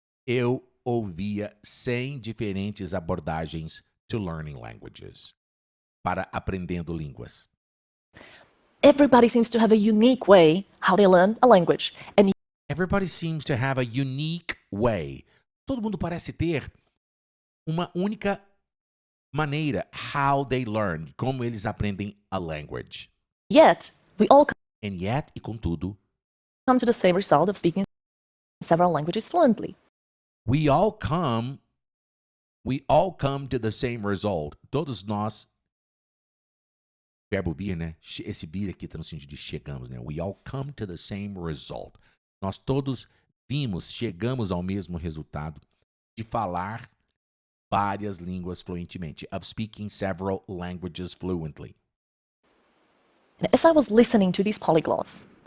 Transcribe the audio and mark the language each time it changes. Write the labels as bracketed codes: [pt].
[pt] Eu ouvia 100 diferentes abordagens [en] to learning languages, [pt] para aprendendo línguas. [en] Everybody seems to have a unique way how they learn a language. And Everybody seems to have a unique way. [pt] Todo mundo parece ter uma única maneira [en] how they learn, [pt] como eles aprendem [en] a language. yet, we all And yet, [pt] e contudo, [en] come to the same result of speaking several languages fluently. we all come to the same result. [pt] Todos nós verbo vir, né? Esse vir aqui está no sentido de chegamos, né? [en] We all come to the same result. [pt] Nós todos chegamos ao mesmo resultado de falar várias línguas fluentemente, [en] of speaking several languages fluently. And as I was listening to these polyglots,